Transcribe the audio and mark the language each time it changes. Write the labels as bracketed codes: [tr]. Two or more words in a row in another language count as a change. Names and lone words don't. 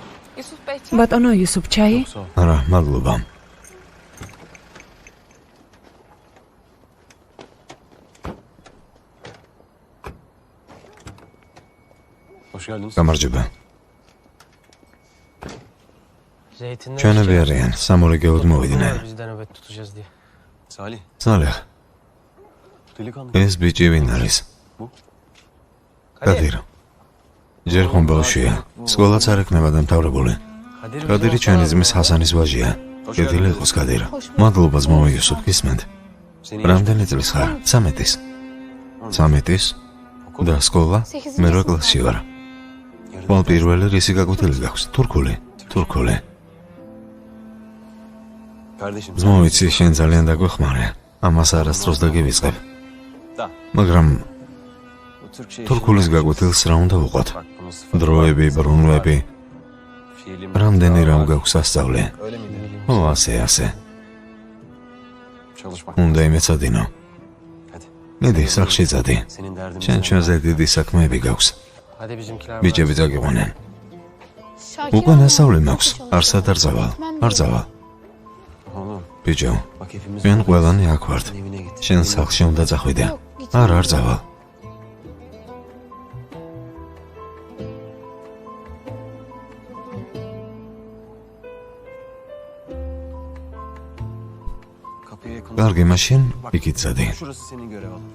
[ka] ბატონო იუსუფ, ჩაი? არა, მადლობა. [tr] Hoş geldiniz. [ka] გამარჯობა. ჩვენები არიან, სამორიგეოდ მოვიდნენ. [tr] Biz de nöbet tutacağız diye. [ka] Salih. Salih, Delikanlı. ეს ბიჭი ვინ არის? კადირ. ჯერ ხომ ბავშვია. სკოლაც არ ექნება დამთავრებული. კადირი ჩვენი ძმის ჰასანის ვაჟია. კეთილი იყოს კადირ. მადლობა ძმაო იუსუფ, გისმენთ. რამდენი წლის ხარ? 13-ის. 13-ის? და სკოლა? მე 8 კლასში ვარ. ყოველ პირველი რისი გაკვეთილი გაქვს? თურქული. თურქული. Kardeşim. ძმაო, იცი, შენ ძალიან დაგვეხმარე. ამას არასდროს დაგივიწყებ. Da. მაგრამ [tr] Bu Türk şey. [ka] თურქულის გაკვეთილს რა უნდა ვუყოთ? [tr] Bak bunu sıfır. [ka] დროები, ბრუნვები, Fiilim. რამდენი რამ გაქვს ასწავლე. [tr] Öyle miydi? [ka] ო, ასე. Çalışmak. უნდა იმეცადინო. Hadi. მიდი, სახლში წადი. [tr] Senin derdin. [ka] შენ ჩვენზე დიდი საქმეები გაქვს. [tr] Hadi bizimkiler. [ka] ბიჭები წაგიყვანენ. უკვე ნასავლი მაქვს. არსად არ წავალ. არ წავალ. Oğlum. ბიჭო, [tr] Bak hepimiz. [ka] ჩვენ ყველანი აქ ვართ. [tr] Evine git. [ka] შენ სახლში უნდა წახვიდე. არ წავალ. [tr] Kapıya yakın. [ka] კარგი, მაშინ იქით წადი. [tr] Şurası senin görev alanın.